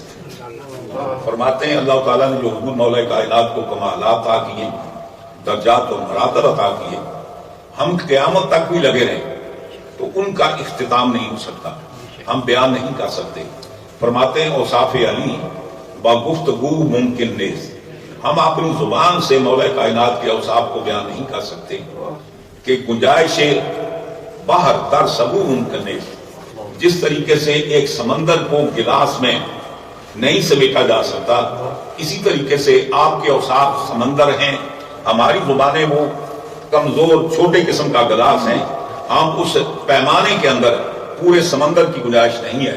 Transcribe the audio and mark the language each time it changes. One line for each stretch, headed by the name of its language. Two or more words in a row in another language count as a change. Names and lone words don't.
Urdu: فرماتے ہیں اللہ تعالیٰ نے جو حضور مولا کائنات کو کمالات عطا کیے، درجات اور مراتب عطا کیے، ہم قیامت تک بھی لگے رہیں تو ان کا اختتام نہیں ہو سکتا، ہم بیان نہیں کر سکتے۔
Persian: فرماتے ہیں اوصاف علی با گفتگو ممکن نیز،
Urdu: ہم اپنی زبان سے مولا کائنات کے اوصاف کو بیان نہیں کر سکتے کہ
Persian: گنجائش باہر در سبو ممکن،
Urdu: جس طریقے سے ایک سمندر کو گلاس میں نہیں سمیٹا جا سکتا، اسی طریقے سے آپ کے اوصاف سمندر ہیں، ہماری زبانیں وہ کمزور چھوٹے قسم کا گلاس ہیں، ہم اس پیمانے کے اندر پورے سمندر کی گنجائش نہیں ہے۔